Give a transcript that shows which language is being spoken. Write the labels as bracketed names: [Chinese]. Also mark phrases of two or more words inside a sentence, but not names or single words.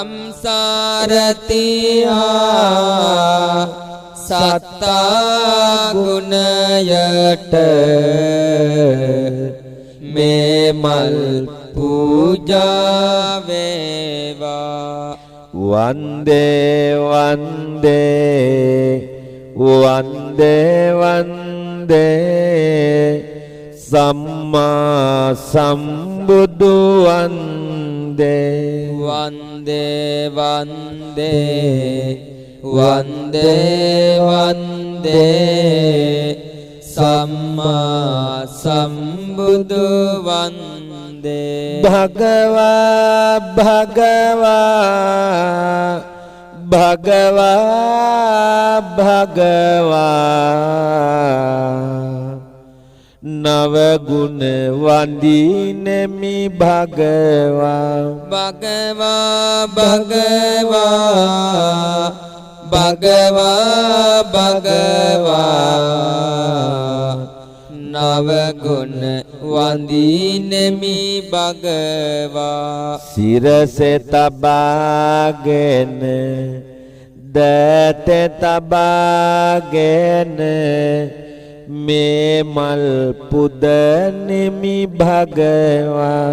[Sinhala] දම්සාරතිහා සත්තා ගුණයට මේ මල් පූජා වේවා [Pali] වන්දේ වන්දේ වන්දේ වන්දේ සම්මා සම්බුදු වන්දේ වන්දේ වන්දේ වන්දේ වන්දේ සම්මා සම්බුදු වන්දේ භගවා භගවා භගවා භගවා [Sinhala] නව ගුණ වන්දිනෙමි [Pali] භගවා භගවා භගවා භගවා භගවා [Sinhala] නව ගුණ වන්දිනෙමි [Pali] භගවා [Sinhala] සිරසේ තබාගෙන දත තබාගෙන මේ මල් පුදනෙමි භගවා